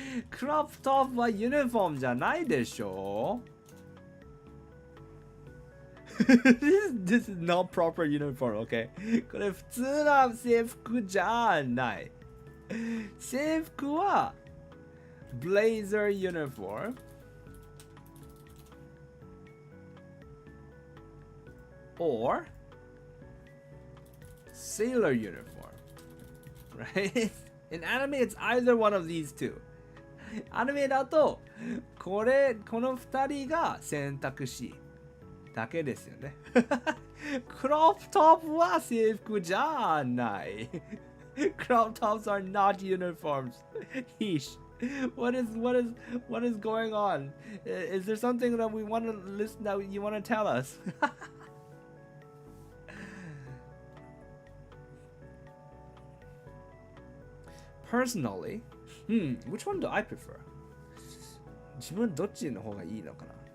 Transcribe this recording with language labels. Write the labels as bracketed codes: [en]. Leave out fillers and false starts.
[ja] Crop top はユニフォームじゃないでしょ。 [en] This is not proper uniform, okay? [ja] これ普通な制服じゃない。制服は blazer uniform or sailor uniform, right? [en] In anime, it's either one of these two. [ja] アニメだとこの2人が選択肢だけですよね。クロップトップは制服じゃない。 [en] Crop tops are not uniforms. Heesh. What is going on? Is there something that we want to listen that you want to tell us? Personally, which one do I prefer? [ja] 自分どっちの方がいいのかな?